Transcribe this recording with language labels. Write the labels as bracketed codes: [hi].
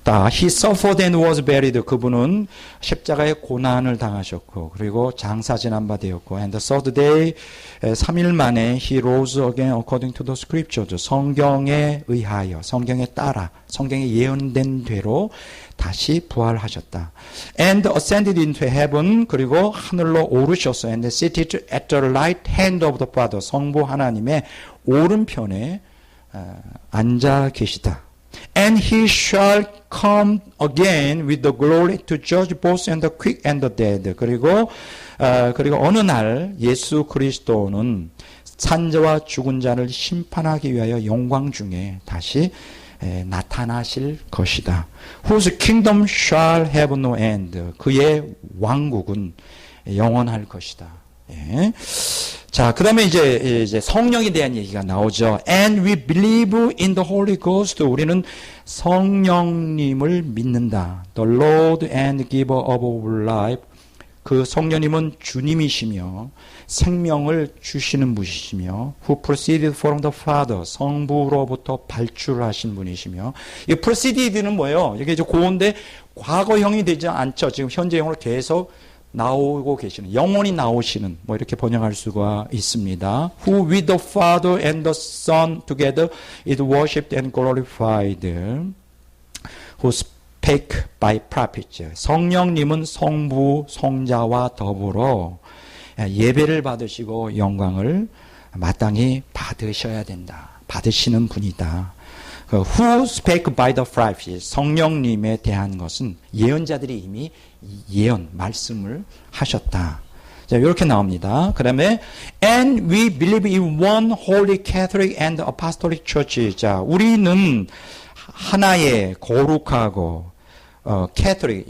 [en] He suffered and was buried. [ko] 그분은 십자가의 고난을 당하셨고 그리고 장사지난 바 되었고 [en] and the third day [ko] 3일 만에 [en] he rose again according to the scriptures. [ko] 성경에 의하여 성경에 따라 성경에 예언된 대로 다시 부활하셨다. [en] And ascended into heaven. [ko] 그리고 하늘로 오르셨어. [en] And seated at the right hand of the Father. [ko] 성부 하나님의 오른편에 앉아 계시다. [en] And he shall come again with the glory to judge both and the quick and the dead. [ko] 그리고 어느 날 예수 그리스도는 산자와 죽은 자를 심판하기 위하여 영광 중에 다시 나타나실 것이다. [en] Whose kingdom shall have no end. [ko] 그의 왕국은 영원할 것이다. 예. 자, 그 다음에 이제 성령에 대한 얘기가 나오죠. [en] And we believe in the Holy Ghost. [ko] 우리는 성령님을 믿는다. [en] The Lord and Giver of our life. [ko] 그 성령님은 주님이시며 생명을 주시는 분이시며 [en] Who proceeded from the Father. [ko] 성부로부터 발출하신 분이시며 이 proceeded는 뭐예요? 이게 이제 고온데 과거형이 되지 않죠. 지금 현재형으로 계속 나오고 계시는, 영원히 나오시는, 뭐 이렇게 번역할 수가 있습니다. [en] Who with the Father and the Son together is worshipped and glorified. Who spake by prophets. [ko] 성령님은 성부, 성자와 더불어 예배를 받으시고 영광을 마땅히 받으셔야 된다. 받으시는 분이다. [en] Who spake by the prophets. [ko] 성령님에 대한 것은 예언자들이 이미 예언, 말씀을 하셨다. 자, 이렇게 나옵니다. 그 다음에 [en] And we believe in one holy Catholic and apostolic church. [ko] 자, 우리는 하나의 거룩하고 캐토릭.